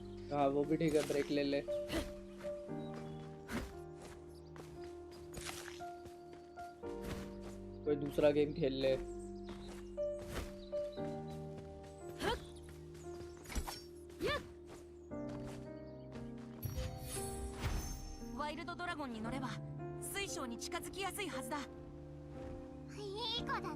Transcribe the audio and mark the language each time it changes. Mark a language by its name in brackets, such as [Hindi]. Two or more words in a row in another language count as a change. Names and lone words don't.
[Hindi] हाँ वो भी ठीक है, ब्रेक ले ले। कोई दूसरा गेम खेल ले। [Japanese] ワイルドドラゴンに乗れば水晶に近づきやすいはずだ。いい子だね。